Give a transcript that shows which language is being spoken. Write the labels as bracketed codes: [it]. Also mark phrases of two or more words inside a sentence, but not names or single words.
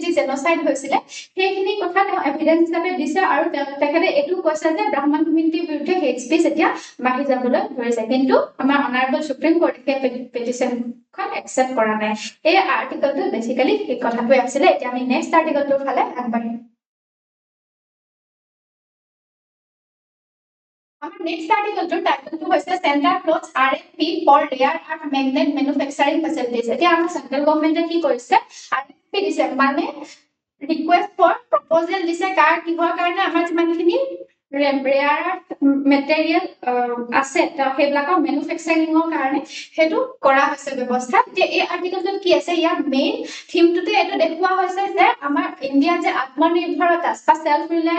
[as] যি জেনোসাইড হৈছিল সেইখিনি কথা তেওঁ এভিডেন্স বাবে দিছে আৰু তেখেতে এটো কৈছে যে ব্ৰাহ্মণ কমিউনিটিৰ বিৰুদ্ধে [en] hate speech [as] এতিয়া বাঢ়ি যাবলৈ ধৰিছে কিন্তু আমাৰ [en] honourable Supreme Court petition accept [as] কৰা নাই এই [en] article basically [as] এই কথাটো আছিল এতিয়া আমি [en] next article [as] ফালে আগবাঢ়িম [en] Our next article to title to was the Center Clothes RFP for rare earth magnet manufacturing facilities. [as] এতিয়া আমাৰ [en] central government [as] কি কৰিছে RFP দিছে মানে [en] request for proposal [as] দিছে কাৰ কিহৰ কাৰণে আমাৰ যিমানখিনি [en] rare material [as] আছে সেইবিলাকৰ মেনুফেকচাৰিঙৰ কাৰণে সেইটো কৰা হৈছে ব্যৱস্থা যে এই আৰ্টিকেলটোত কি আছে ইয়াৰ [en] main theme [as] এইটো দেখুওৱা হৈছে যে আমাৰ ইণ্ডিয়া যে আত্মনিৰ্ভৰতা বা [en] self reliant